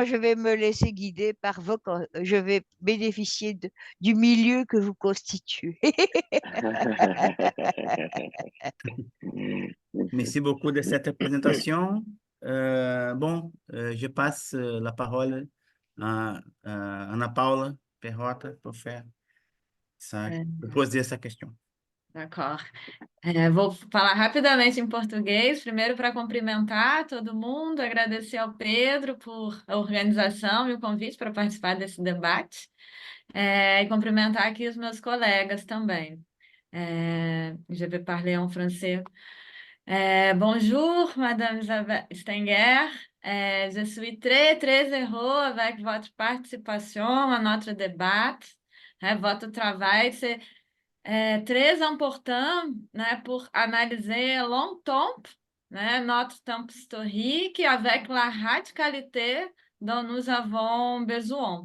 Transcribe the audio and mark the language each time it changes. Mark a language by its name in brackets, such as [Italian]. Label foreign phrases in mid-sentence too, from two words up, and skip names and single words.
[French] je vais me laisser guider par je vais bénéficier du milieu que vous constituez. Merci beaucoup de cette présentation. Je passe la parole à Ana Paula Perrota pour [Portuguese] É, poser essa questão. [French] d'accord. [Portuguese] Vou falar rapidamente em português, primeiro para cumprimentar todo mundo, agradecer ao Pedro por a organização e o convite para participar desse debate, e cumprimentar aqui os meus colegas também. [French] Je vais parler en français. Bonjour, Madame Isabelle Stenger. Je suis très, très heureux avec votre participation à notre débat. Votre travail, c'est très important, né, pour analyser longtemps, né, notre temps historique avec la radicalité dont nous avons besoin.